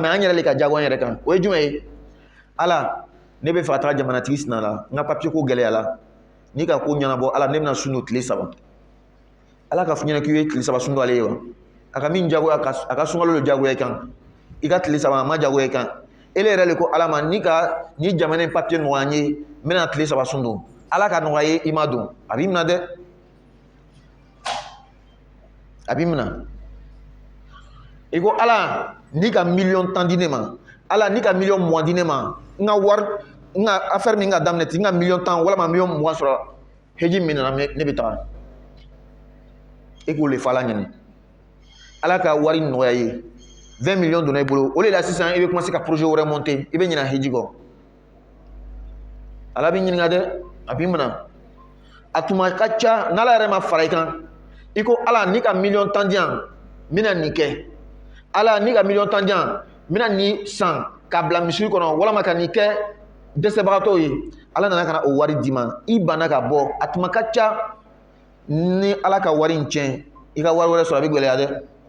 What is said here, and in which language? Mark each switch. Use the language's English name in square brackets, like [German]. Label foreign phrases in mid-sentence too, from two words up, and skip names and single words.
[Bambara] mɛ an yɛrɛ le ka jagoya yɛrɛ kan o ye jumɛn ye ala ne bɛ fɛ ka taa jamanatigi sina la n ka papiye ko gɛlɛya la n'i ka ko ɲɛnabɔ ala ne bɛna sun don tile 3 ala ka fɔ ɲɛna k'i ye tile 3 sun don ale ye wa a ka min jagoya a ka sunkalo de jagoya i kan i ka tile 3 a ma jagoya i kan ele yɛrɛ le ko ala ma ni jamana in papiye nɔgɔya n ye n bɛna tile 3 sun don ala ka nɔgɔya ye i ma don a b'i minɛ dɛ a b'i minɛ i ko ala n'i ka miliyɔn 10 di ne ma ala ni ka million mugan di ne ma nga war nga affaire min ka daminɛ ten nga million tan walama million mugan sɔrɔ heji min nana ne bɛ taga e k'o le fɔ ala ɲɛna ala ka wari nɔgɔya ye 20 millions donna i bolo o de la sisan i bɛ commencer ka projet wɛrɛ monter i bɛ ɲinɛ heji kɔ ala b'i ɲininka dɛ a b'i minɛ a tuma ka ca n'ala yɛrɛ ma fara i kan i ko ala ni ka million tan di yan n bɛna nin kɛ ala ni ka million tan di yan n bɛna nin san k'a bila misiri kɔnɔ walama ka nin kɛ dɛsɛbagatɔw ye ala nana ka na o wari d'i ma i banna ka bɔ a tuma ka ca ni ala ka wari in tiɲɛ i ka wari wɛrɛ sɔrɔ a bɛ gɛlɛya dɛ